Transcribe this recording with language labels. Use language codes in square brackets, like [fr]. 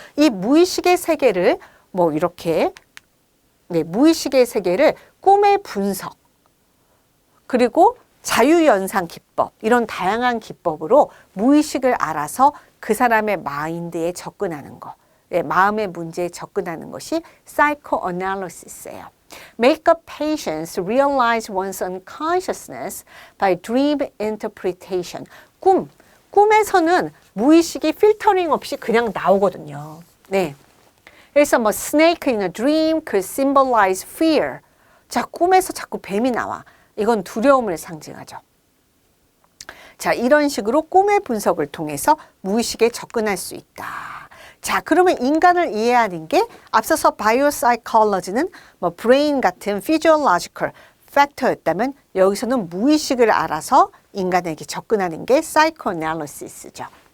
[ko] 이 무의식의 세계를 뭐 이렇게 무의식의 세계를 꿈의 분석 그리고 자유연상 기법 이런 다양한 기법으로 무의식을 알아서 그 사람의 마인드에 접근하는 것, 마음의 문제에 접근하는 것이 psychoanalysis예요. [en] Make a patient realize one's unconsciousness by dream interpretation. [ko] 꿈에서는 무의식이 필터링 없이 그냥 나오거든요. 네. 그래서 뭐 [en] snake in a dream could symbolize fear. [ko] 자, 꿈에서 자꾸 뱀이 나와. 이건 두려움을 상징하죠. 자, 이런 식으로 꿈의 분석을 통해서 무의식에 접근할 수 있다. 자, 그러면 인간을 이해하는 게 앞서서 바이오사이콜로지는 뭐 브레인 같은 physiological 팩터였다면 여기서는 무의식을 알아서 인간에게 접근하는 게 psychoanalysis죠.